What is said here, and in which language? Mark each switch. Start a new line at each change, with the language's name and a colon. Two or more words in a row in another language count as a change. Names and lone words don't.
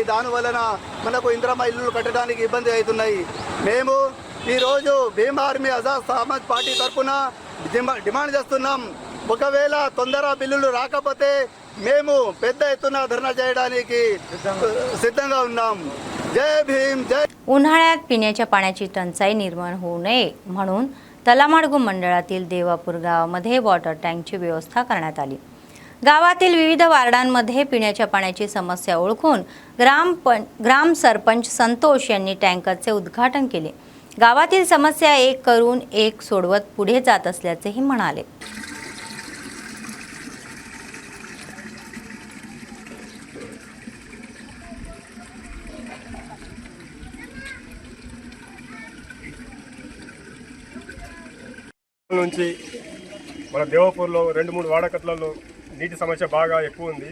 Telugu: దానివలన మనకు ఇంద్రమ్మ ఇల్లులు కట్టడానికి ఇబ్బంది అవుతున్నాయి. మేము ఈరోజు భీమ్ ఆర్మీ ఆజాద్ సమాజ్ పార్టీ తరఫున డిమాండ్ చేస్తున్నాం, ఒకవేళ తొందర బిల్లులు రాకపోతే మేము పెద్ద ఎత్తున ధర్నా చేయడానికి सिद्धंगा ఉన్నాం.
Marathi: जय भीम जय. उन्हाळ्यात पिण्याच्या पाण्याची टंचाई निर्माण होऊ नये म्हणून तलामाडगू मंडळातील देवापूर गावामध्ये
English: water tankची
Marathi: व्यवस्था करण्यात आली. गावातील विविध वार्डांमध्ये पिण्याच्या पाण्याची समस्या ओळखून ग्राम सरपंच संतोष यांनी टँकरचे उद्घाटन केले. गावातील समस्या एक करून एक सोडवत पुढे जात असल्याचेही म्हणाले.
Telugu: నుంచి మన దేవపూర్లో 2-3 వాడకట్లలో నీటి సమస్య బాగా ఎక్కువ ఉంది.